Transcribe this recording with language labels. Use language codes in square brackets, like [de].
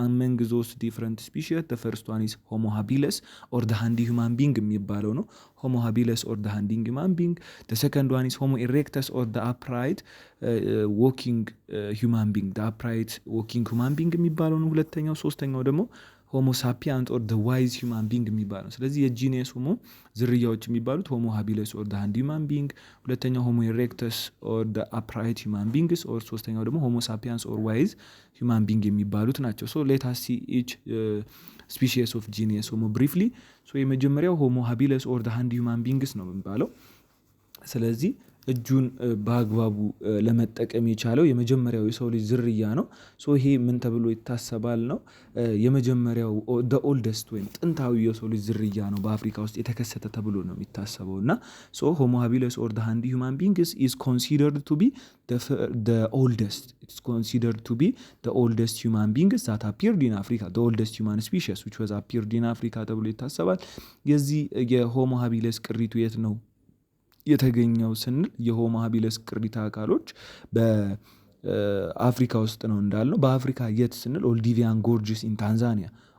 [en] Among those different species, the first one is Homo habilis or the handy human being [am] የሚባለው ነው። [en] Homo habilis or the handy human being. The second one is Homo erectus or the upright walking human being. The upright walking human being [am] የሚባለው ነው ሁለተኛው። ሶስተኛው ደግሞ ሆሞ ሳፒያንስ ኦር ዋይዝ ሂውማን ቢንግ የሚባለው። ስለዚህ የጂኒየስ ሆሞ ዝርያዎች የሚባሉት ሆሞ ሃቢለስ ኦር ሃንድ ሂውማን ቢንግ፣ ሁለተኛው ሆሞ ኢሬክተስ ኦር አፕራይት ሂውማን ቢንግስ ኦር ሶስተኛው ደግሞ ሆሞ ሳፒያንስ ኦር ዋይዝ ሂውማን ቢንግ የሚባሉት ናቸው። [en] ሶ ሌት አስ ሲ ኢች ስፒሺስ ኦፍ ጂኒየስ ሆሞ ብሪፍሊ። [am] ሶ የመጀመሪያው ሆሞ ሃቢለስ ኦር ሃንድ ሂውማን ቢንግስ ነው የሚባለው። ስለዚህ እጁን በአግባቡ ለመጠቀም የቻለው የመጀመሪያው የሰው ልጅ ዝርያ ነው። ሶ ይሄ ምን ተብሎ ይታሰባል ነው የመጀመሪያው the oldest ወይም ጥንታዊ የሰው ልጅ ዝርያ ነው በአፍሪካ ውስጥ የተከሰተ ተብሎ ነው የሚታሰበው። እና ሶ [en] Homo habilis or the handy human beings is considered to be the oldest. It's considered to be the oldest human beings that appeared in Africa. The oldest human species which was appeared in Africa [am] ተብሎ ይታሰባል። የዚህ የሆሞ ሃቢለስ ቅሪቱ የት ነው የተገኘው ስንል የሆሞ ሃቢለስ ቅሪታ አካሎች በአፍሪካ ውስጥ ነው እንዳልነው። በአፍሪካ የት ስንል ኦልዲቪያን ጎርጅስ ኢን ታንዛኒያ።